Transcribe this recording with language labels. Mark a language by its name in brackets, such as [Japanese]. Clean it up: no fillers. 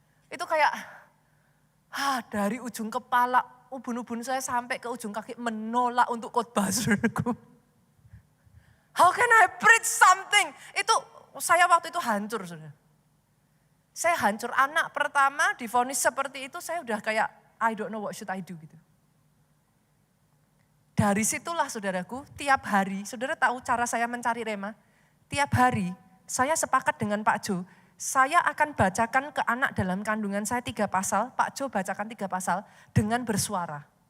[Indonesian] Itu kayak, dari ujung kepala, ubun-ubun saya sampai ke ujung kaki menolak untuk khotbah saudaraku. [English] How can I preach something? [Indonesian] Itu saya waktu itu hancur saudara. Saya hancur, anak pertama divonis seperti itu saya udah kayak [English] I don't know what should I do [Indonesian] gitu. Dari situlah saudaraku, tiap hari, saudara tahu cara saya mencari rema? Tiap hari saya sepakat dengan Pak Jo, saya akan bacakan ke anak dalam kandungan saya 3 pasal, Pak Jo bacakan 3 pasal dengan bersuara.